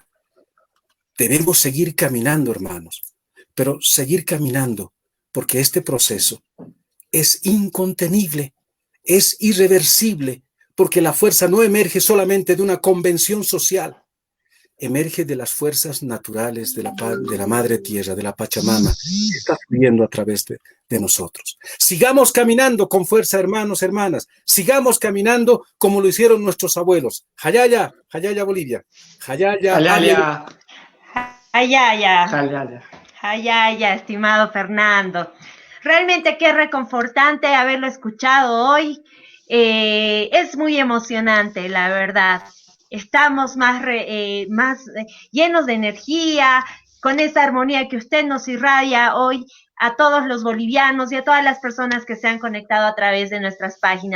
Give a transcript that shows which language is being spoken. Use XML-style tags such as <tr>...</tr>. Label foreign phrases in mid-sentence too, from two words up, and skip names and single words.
<es>Debemos seguir caminando, hermanos, pero seguir caminando, porque este proceso es incontenible, es irreversible, porque la fuerza no emerge solamente de una convención social, emerge de las fuerzas naturales de la madre tierra, de la Pachamama, que está fluyendo a través de nosotros. Sigamos caminando con fuerza, hermanos, hermanas. Sigamos caminando como lo hicieron nuestros abuelos.</es> <ay>Jayaya, Jayaya Bolivia. Jayaya. Jayaya. Jayaya. Jayaya. Jayaya,</ay> <es>estimado Fernando. Realmente qué reconfortante haberlo escuchado hoy. Es muy emocionante, la verdad. Estamos más llenos de energía, con esa armonía que usted nos irradia hoy a todos los bolivianos y a todas las personas que se han conectado a través de nuestras páginas.</es>